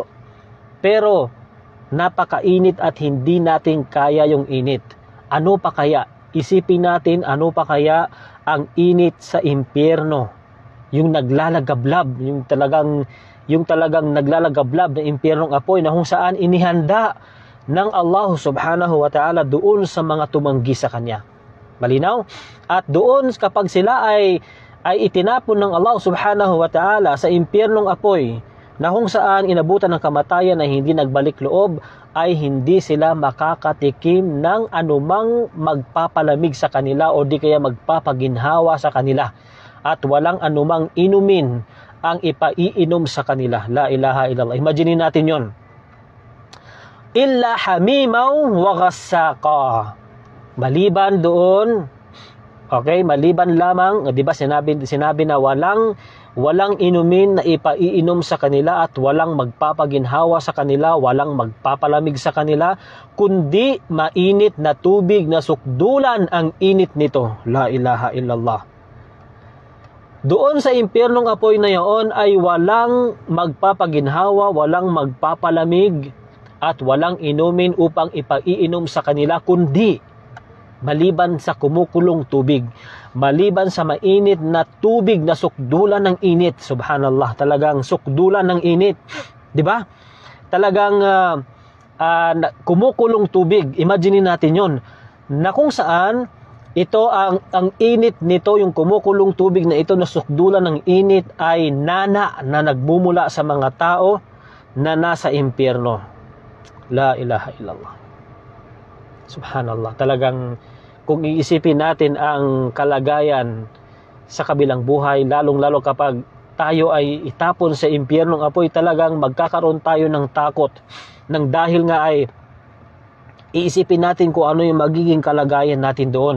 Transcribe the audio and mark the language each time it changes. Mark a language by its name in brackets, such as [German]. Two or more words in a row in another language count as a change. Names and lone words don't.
[Filipino] Pero napakainit at hindi natin kaya yung init. Ano pa kaya? Isipin natin, ano pa kaya ang init sa impyerno? Yung naglalagablab, yung talagang naglalagablab na impyernong apoy na kung saan inihanda ng Allah [Arabic] سبحانه وتعالى [Filipino] doon sa mga tumanggi sa kanya. Malinaw? At doon kapag sila ay itinapon ng Allah [Arabic] سبحانه وتعالى [Filipino] sa impyernong apoy, na kung saan inabutan ng kamatayan na hindi nagbalik loob, ay hindi sila makakatikim ng anumang magpapalamig sa kanila o di kaya magpapaginhawa sa kanila. At walang anumang inumin ang ipaiinom sa kanila. [Arabic] لا إله إلا الله. [Filipino] Imaginin natin yon. [Arabic] إلا حميما وغساقا. [Filipino] Maliban doon, okay, maliban lamang, di ba sinabi na walang inumin na ipaiinom sa kanila at walang magpapaginhawa sa kanila, walang magpapalamig sa kanila, kundi mainit na tubig na sukdulan ang init nito. [Arabic] لا إله إلا الله. [Filipino] Doon sa impyernong apoy na iyon ay walang magpapaginhawa, walang magpapalamig, at walang inumin upang ipaiinom sa kanila, kundi maliban sa kumukulong tubig, maliban sa mainit na tubig na sukdulan ng init. Subhanallah, talagang sukdulan ng init. 'Di ba? Talagang kumukulong tubig. Imagine natin 'yon. Na kung saan ito ang init nito, yung kumukulong tubig na ito na sukdulan ng init ay nana na nagmumula sa mga tao na nasa impyerno. [Arabic] لا إله إلا الله. سبحان الله. [Filipino] Talagang kung iisipin natin ang kalagayan sa kabilang buhay, lalong-lalo kapag tayo ay itapon sa impyernong apoy, talagang magkakaroon tayo ng takot. Nang dahil nga ay iisipin natin kung ano yung magiging kalagayan natin doon.